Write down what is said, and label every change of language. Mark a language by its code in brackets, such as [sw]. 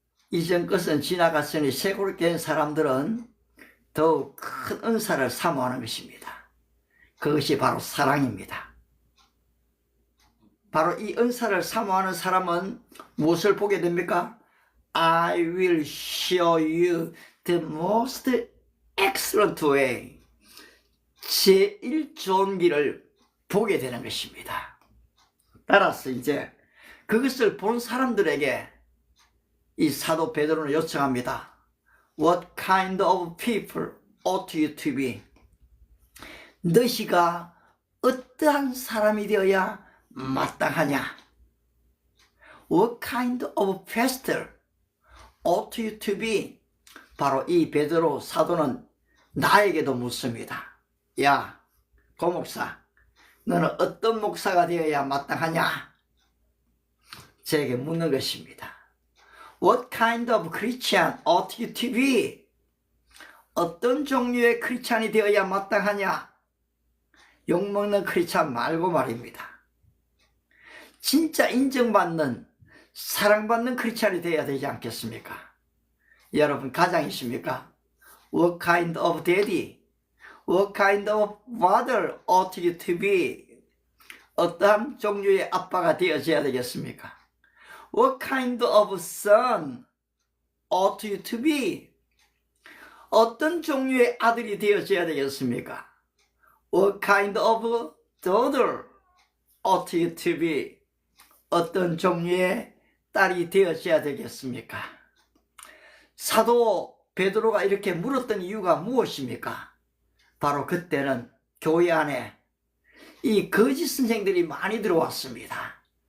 [ko] 이전 것은 지나갔으니 새롭게 된 사람들은 더욱 큰 은사를 사모하는 것입니다. 그것이 바로 사랑입니다. 바로 이 은사를 사모하는 사람은 무엇을 보게 됩니까? [en] I will show you the most excellent way. [ko] 제일 좋은 길을 보게 되는 것입니다. 따라서 이제 그것을 본 사람들에게 이 사도 베드로는 요청합니다. [en] What kind of people ought you to be? [ko] 너희가 어떠한 사람이 되어야 마땅하냐? [en] What kind of pastor ought you to be? [ko] 바로 이 베드로 사도는 나에게도 묻습니다. 야, 고 목사, 너는 어떤 목사가 되어야 마땅하냐? 저에게 묻는 것입니다. [en] What kind of Christian ought you to be? [ko] 어떤 종류의 크리스찬이 되어야 마땅하냐? 욕먹는 크리스찬 말고 말입니다. 진짜 인정받는, 사랑받는 크리스찬이 되어야 되지 않겠습니까? 여러분 가장이십니까? [en] What kind of daddy? What kind of father ought you to be? [ko] 어떠한 종류의 아빠가 되어져야 되겠습니까? [en] What kind of son ought you to be? [ko] 어떤 종류의 아들이 되어져야 되겠습니까? [en] What kind of daughter ought you to be? [ko] 어떤 종류의 딸이 되어져야 되겠습니까? 사도 베드로가 이렇게 물었던 이유가 무엇입니까? 바로 그때는 교회 안에 이 거짓 선생들이 많이 들어왔습니다.